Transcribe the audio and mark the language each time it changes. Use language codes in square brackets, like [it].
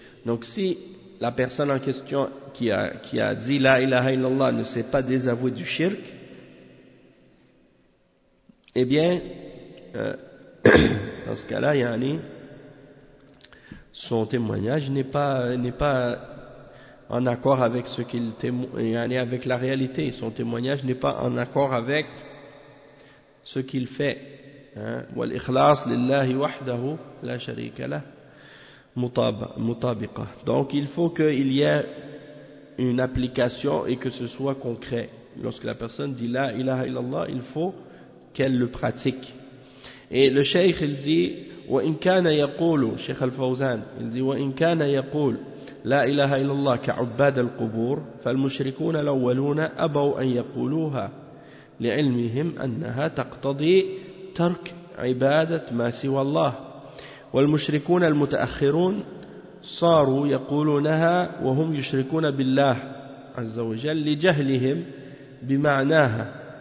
[fr] Donc si la personne en question qui a dit la ilaha illallah ne s'est pas désavoué du shirk, eh bien dans ce cas-là, yani, son témoignage n'est pas en accord avec ce qu'il témoigne, avec la réalité. Son témoignage n'est pas en accord avec ce qu'il fait. [ar] والإخلاص لله وحده لا شريك له مطابقة. [fr] Donc il faut qu'il y ait une application et que ce soit concret. Lorsque la personne dit la ilaha illallah, il faut qu'elle le pratique. Et le cheikh il dit, [ar] وإن كان يقول, [fr] Cheikh Al-Fawzan il dit, [ar] وإن كان يقول لا إله إلا الله كعباد القبور فالمشركون الأولون أبوا أن يقولوها لعلمهم أنها تقتضي ترك عبادة ما سوى الله والمشركون المتأخرون صاروا يقولونها وهم يشركون بالله عز وجل لجهلهم بمعناها.